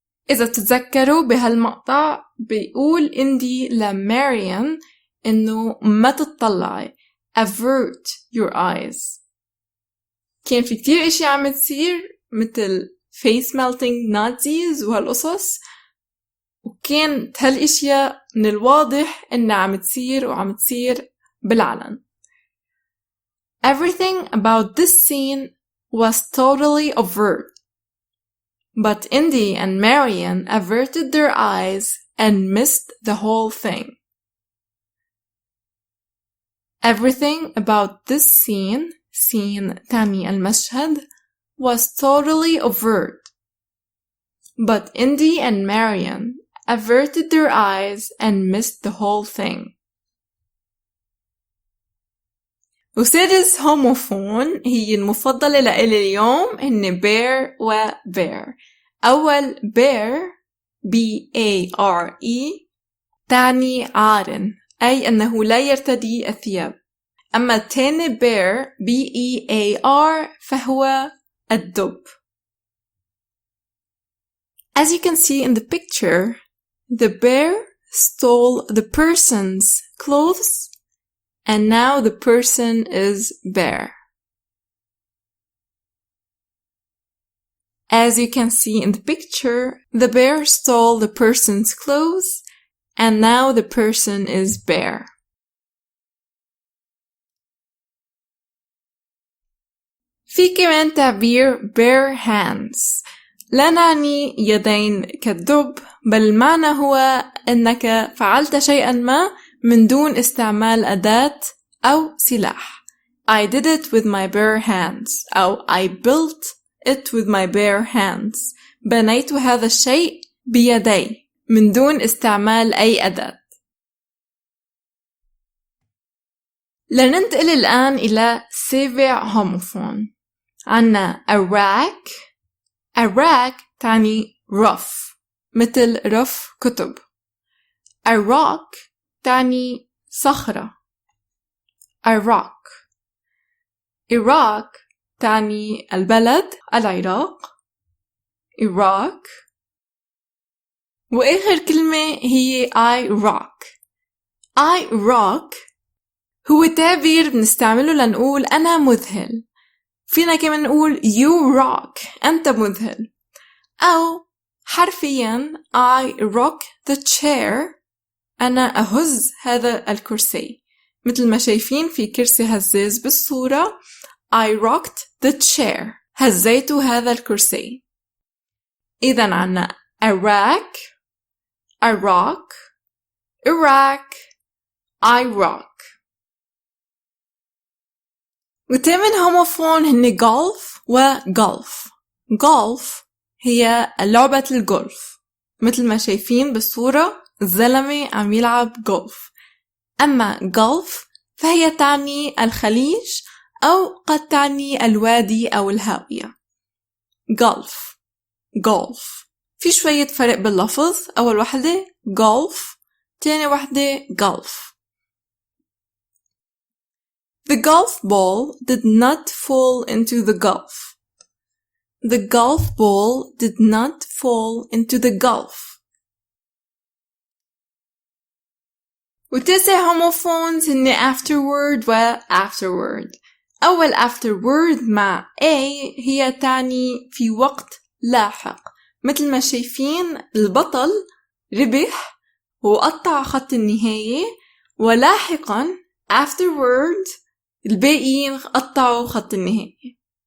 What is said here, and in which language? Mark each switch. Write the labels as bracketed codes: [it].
[ar] إذا تتذكروا بهالمقطع بيقول إندي لماريون إنه ما تتطلعي [en] avert your eyes. [ar] كان في كتير إشي عم تصير مثل [en] face melting Nazis [ar] وهالقصص، وكانت هالإشياء من الواضح إنها عم تصير بالعلن. [en] Everything about this scene was totally overt, but Indy and Marion averted their eyes and missed the whole thing. Everything about this scene [ar] تعني المشهد, [en] was totally overt. But Indy and Marion averted their eyes and missed the whole thing. [ar] وسادس هوموفون هي المفضلة لإلي اليوم هن bear و bear. أول bear B-A-R-E تعني عار, أي أنه لا يرتدي الثياب. أما الثاني bear B-E-A-R فهو الدب. [en] As you can see in the picture, the bear stole the person's clothes and now the person is bare. As you can see in the picture, the bear stole the person's clothes and now the person is bare. [ar] في كمان تعبير [en] bare hands. [ar] لا نعني يدين كالدب, بل المعنى هو أنك فعلت شيئا ما من دون استعمال أداة أو سلاح. [en] I did it with my bare hands. أو I built it with my bare hands. [ar] بنيت هذا الشيء بيدي من دون استعمال أي أداة. لننتقل الآن إلى سابع هوموفون. عنا الراك. الراك تعني رف, مثل رف كتب. الراك تعني صخرة. الراك. العراق تعني البلد, العراق. العراق. وآخر كلمة هي [en] I rock. I rock [ar] هو تعبير بنستعمله لنقول أنا مذهل. فينا كمان نقول [en] you rock, [ar] أنت مذهل. أو حرفياً [en] I rock the chair, [ar] أنا أهز هذا الكرسي. مثل ما شايفين في كرسي هزاز بالصورة, [en] I rocked the chair, [ar] هزيت هذا الكرسي. إذن عنا [en] Iraq, Iraq, Iraq, I rock. [ar] وثامن هوموفون هن golf وغولف. golf هي لعبة الجولف. مثل ما شايفين بالصورة الزلمة عم يلعب جولف. أما golf فهي تعني الخليج أو قد تعني الوادي أو الهاوية. golf golf في شوية فرق باللفظ. أول واحدة golf, تاني واحدة golf. [en] The golf ball did not fall into the gulf. The golf ball did not fall into the gulf. [ar] وتسع هوموفونز هن afterward و afterward. أول afterward مع A هي تعني في وقت لاحق. مثل ما شايفين البطل ربح وقطع خط النهاية, ولاحقا afterward الباقيين قطعوا خط النهاية.